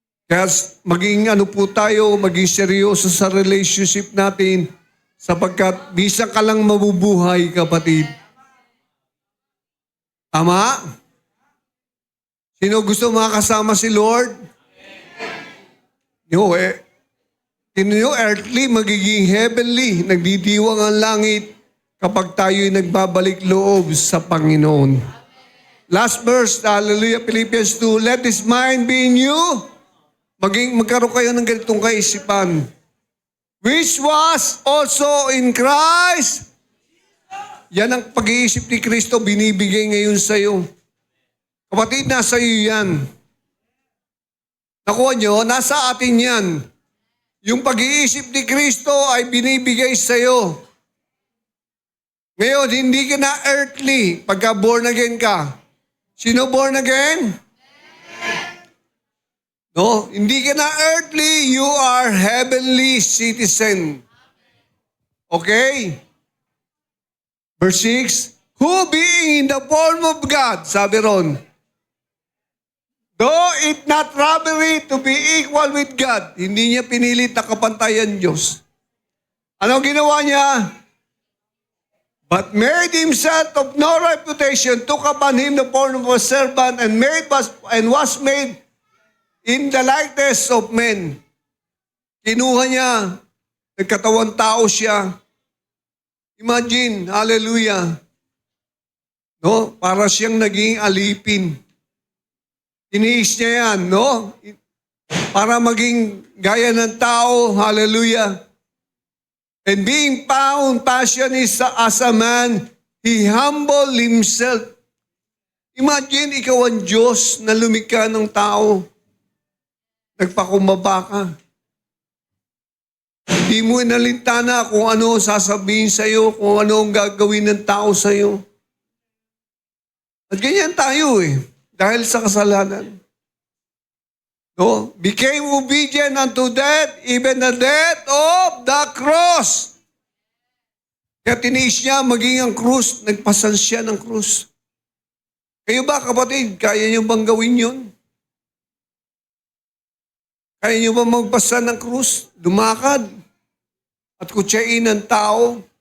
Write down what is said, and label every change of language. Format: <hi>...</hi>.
<tl>Kaya maging po tayo, maging seryoso sa relationship natin, sapagkat bisang ka lang mabubuhay, kapatid. Tama? Sino gusto makasama si Lord? Yung earthly, magiging heavenly. Nagdidiwang ang langit kapag tayo'y nagbabalik loob sa Panginoon.</tl> <en>Last verse, hallelujah, Philippians 2, let this mind be in you.</en> <tl>Magkaroon kayo ng ganitong kaisipan.</tl> <en>Which was also in Christ.</en> <tl>Yan ang pag-iisip ni Kristo, binibigay ngayon sa iyo. Kapatid, nasa iyo yan. Nakuha nyo, nasa atin yan. Yung pag-iisip ni Kristo ay binibigay sa iyo. Ngayon, hindi ka na earthly pagka born again ka. Sino born again? No, hindi ka na</tl> <en>earthly, you are heavenly citizen. Okay? Verse 6, who being in the form of God,</en> <tl>sabi ron,</tl> <en>though it not robbery to be equal with God,</en> <tl>hindi niya pinilit na kapantayan Diyos. Ano ginawa niya?</tl> <en>But made himself of no reputation, took upon him the form of a servant, and was made in the likeness of men.</en> <tl>Kinuha niya, nagkatawang tao siya.</tl> <en>Imagine, hallelujah. No?</en> <tl>Para siyang naging alipin. Iniis niya yan, no? Para maging gaya ng tao, hallelujah.</tl> <en>And being found passionate as a man, he humbled himself.</en> <tl>Imagine, ikaw ang Diyos na lumikha ng tao. Nagpakumbaba ka. Hindi mo inalintana kung ano sasabihin sa'yo, kung ano ang gagawin ng tao sa'yo. At ganyan tayo dahil sa kasalanan. No?</tl> <en>Became obedient unto death, even the death of the cross.</en> <tl>Kaya tiniis niya maging ang krus, nagpasan siya ng krus. Kayo ba, kapatid, kaya niyo bang gawin yun? Kaya niyo ba magpasan ng krus? Lumakad at kutsain ng tao?</tl>